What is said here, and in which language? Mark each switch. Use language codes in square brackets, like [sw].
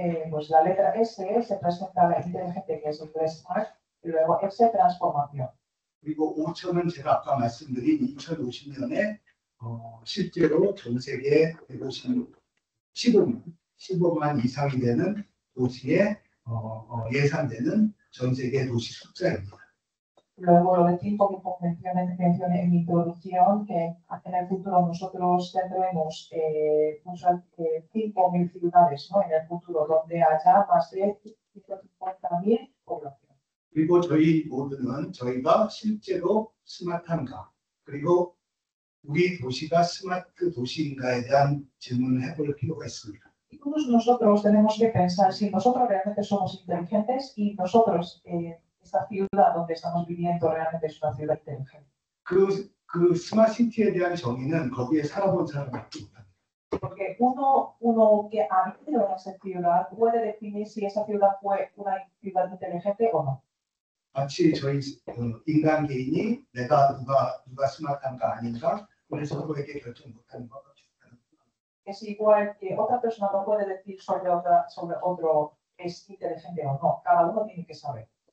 [es] Pues la letra S se presenta a la inteligente que es el Smart y luego X transformación. [ko] 그리고 5천은 제가 아까 말씀드린 2050년에 실제로 전 세계에 15만 이상이 되는 도시에 예상되는 전 세계 도시 숫자입니다. [es] Luego lo de 5 que mencioné en mi introducción, que en el futuro nosotros tendremos 5.000 ciudades, ¿no? En el futuro, donde haya más de 150.000 población. [ko] 그리고 저희 모두는 저희가 실제로 스마트한가, 그리고 우리 도시가 스마트 도시인가에 대한 질문을 해볼 필요가 있습니다. [es] Y todos nosotros tenemos que pensar si nosotros realmente somos inteligentes y nosotros, esta ciudad donde estamos viviendo realmente es una ciudad inteligente. [ko] 그 스마트 시티에 대한 정의는 거기에 살아본 사람밖에 못합니다. [es] Porque uno que ha vivido en esa ciudad puede definir si esa ciudad fue una ciudad inteligente o no. [ko] 마치 저희 인간 개인이 내가 누가 스마트한가 아닌가 그래서 서로에게 결정 못하는 것 같아요. [es] Es igual que otra persona no puede decir sobre otro es inteligente o no. Cada uno tiene que saber.